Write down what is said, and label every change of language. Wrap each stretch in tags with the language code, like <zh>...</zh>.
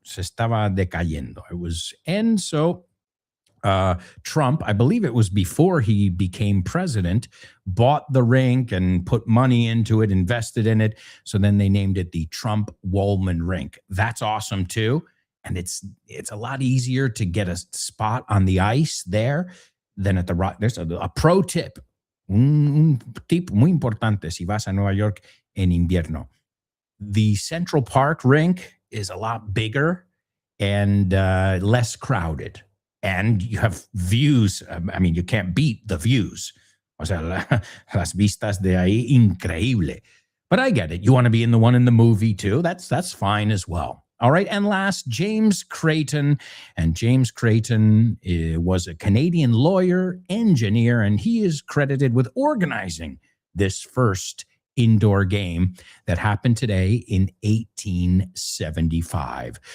<es>Se estaba decayendo.</es> <en>And so Trump, I believe it was before he became president, bought the rink and put money into it, invested in it. So then they named it the Trump Woolman rink. That's awesome too. And it's a lot easier to get a spot on the ice there than at the rock. There's a pro tip.</en> <es>Un tip muy importante si vas a Nueva York en invierno.</es> <en>The Central Park rink is a lot bigger and less crowded. And you have views. I mean, you can't beat the views.</en> <es>O sea, las vistas de ahí, increíble.</es> <en>But I get it. You want to be in the one in the movie too. That's fine as well. All right. And last, James Creighton. And James Creighton was a Canadian lawyer, engineer, and he is credited with organizing this first indoor game that happened today in 1875.</en>